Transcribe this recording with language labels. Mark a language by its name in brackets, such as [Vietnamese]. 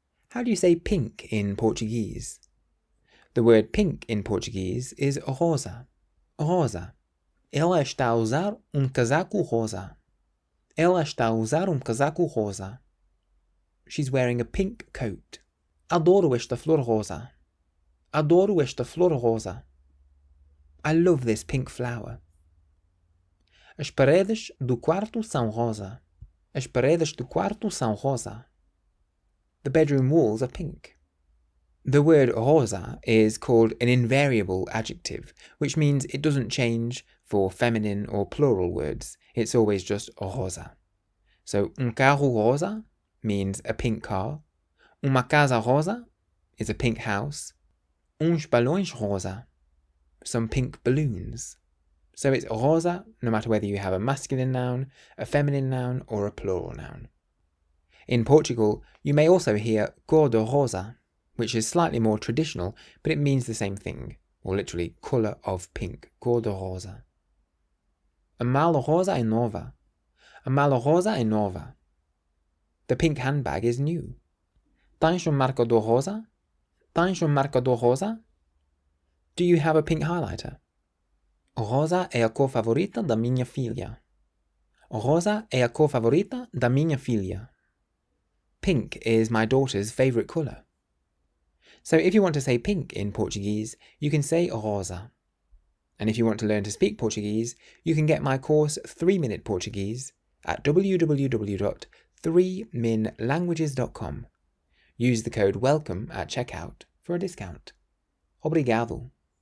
[English] How do you say pink in Portuguese? The word pink in Portuguese is rosa. [Portuguese] Rosa. Ela está a usar casaco rosa. Ela está a usar casaco rosa. [English] She's wearing a pink coat. [Portuguese] Adoro esta flor rosa. Adoro esta flor rosa. [English] I love this pink flower. [Portuguese] As paredes do quarto são rosa. As paredes do quarto são rosa. [English] The bedroom walls are pink. The word rosa is called an invariable adjective, which means it doesn't change for feminine or plural words. It's always just rosa. So, [Portuguese] carro rosa [English] means a pink car. [Portuguese] Uma casa rosa [English] is a pink house. [Portuguese] Uns balões rosa, [English] some pink balloons. So it's rosa no matter whether you have a masculine noun, a feminine noun, or a plural noun. In Portugal, you may also hear cor-de-rosa, which is slightly more traditional, but it means the same thing, or literally colour of pink, cor-de-rosa. [Portuguese] A mala rosa é nova. A mala rosa é nova. [English] The pink handbag is new. [Portuguese] Tens marcador rosa? Tens marcador rosa? [English] Do you have a pink highlighter? [Portuguese] Rosa é a cor favorita da minha filha. Rosa é a cor favorita da minha filha. [English] Pink is my daughter's favourite colour. So if you want to say pink in Portuguese, you can say rosa. And if you want to learn to speak Portuguese, you can get my course 3-Minute Portuguese at www.3minlanguages.com. Use the code WELCOME at checkout for a discount. Obrigado.